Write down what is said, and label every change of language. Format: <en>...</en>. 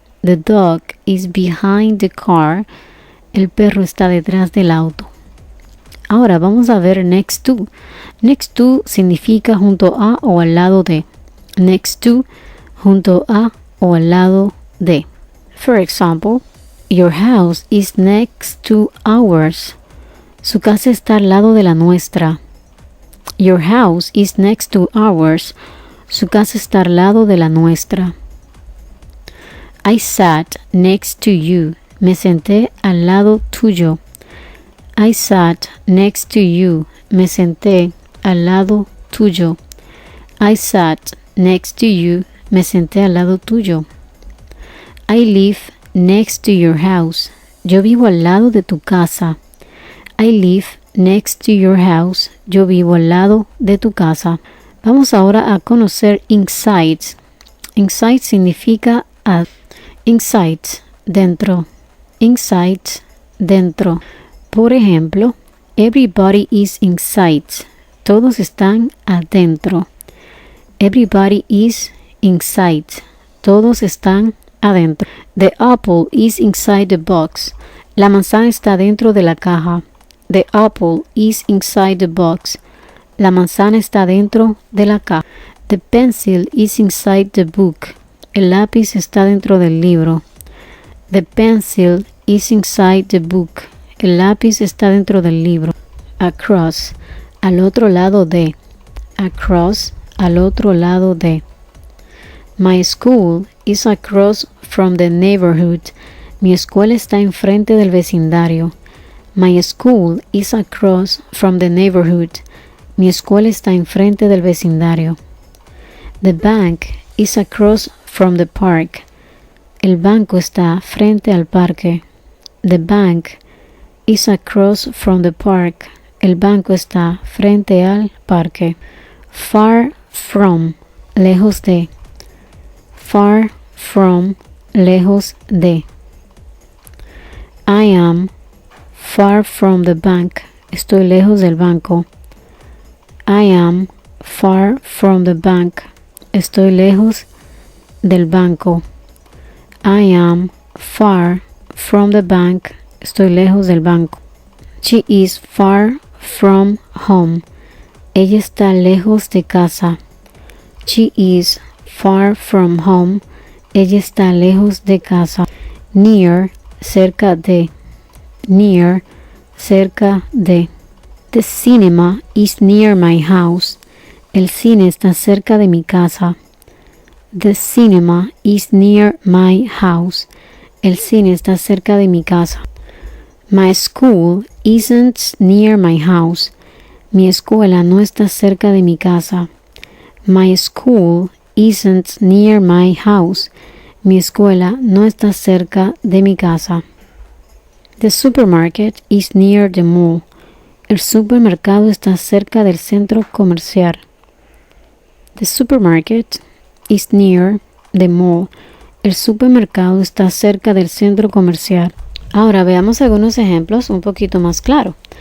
<en>The dog is behind the car.</en> <es>El perro está detrás del auto. Ahora vamos a ver next to. Next to significa junto a o al lado de. Next to, junto a o al lado de.</es> <en>For example, your house is next to ours.</en> <es>Su casa está al lado de la nuestra.</es> <en>Your house is next to ours.</en> <es>Su casa está al lado de la nuestra.</es> <en>I sat next to you.</en> <es>Me senté al lado tuyo.</es> <en>I sat next to you.</en> <es>Me senté al lado tuyo.</es> <en>I sat next to you.</en> <es>Me senté al lado tuyo.</es> <en>I live next to your house.</en> <es>Yo vivo al lado de tu casa.</es> <en>I live next to your house.</en> <es>Yo vivo al lado de tu casa. Vamos ahora a conocer inside. Inside significa inside, dentro. Inside, dentro. Por ejemplo,</es> <en>everybody is inside.</en> <es>Todos están adentro.</es> <en>Everybody is inside.</en> <es>Todos están adentro.</es> <en>The apple is inside the box.</en> <es>La manzana está dentro de la caja.</es> <en>The apple is inside the box.</en> <es>La manzana está dentro de la caja.</es> <en>The pencil is inside the book.</en> <es>El lápiz está dentro del libro.</es> <en>The pencil is inside the book.</en> <es>El lápiz está dentro del libro. Across, al otro lado de. Across, al otro lado de.</es> <en>My school is across from the neighborhood.</en> <es>Mi escuela está enfrente del vecindario.</es> <en>My school is across from the neighborhood.</en> <es>Mi escuela está enfrente del vecindario.</es> <en>The bank is across from the park.</en> <es>El banco está frente al parque.</es> <en>The bank is across from the park.</en> <es>El banco está frente al parque. Far from, lejos de.</es> <en>Far from,</en> <es>lejos de.</es> <en>I am far from the bank.</en> <es>Estoy lejos del banco.</es> <en>I am far from the bank.</en> <es>Estoy lejos del banco.</es> <en>I am far from the bank.</en> <es>Estoy lejos del banco.</es> <en>She is far from home.</en> <es>Ella está lejos de casa.</es> <en>She is far from home.</en> <es>Ella está lejos de casa. Near, cerca de. Near, cerca de.</es> <en>The cinema is near my house.</en> <es>El cine está cerca de mi casa.</es> <en>The cinema is near my house.</en> <es>El cine está cerca de mi casa.</es> <en>My school isn't near my house.</en> <es>Mi escuela no está cerca de mi casa.</es> <en>My school isn't near my house.</en> <es>Mi escuela no está cerca de mi casa.</es> <en>The supermarket is near the mall.</en> <es>El supermercado está cerca del centro comercial.</es> <en>The supermarket is near the mall.</en> <es>El supermercado está cerca del centro comercial. Ahora veamos algunos ejemplos un poquito más claros.</es>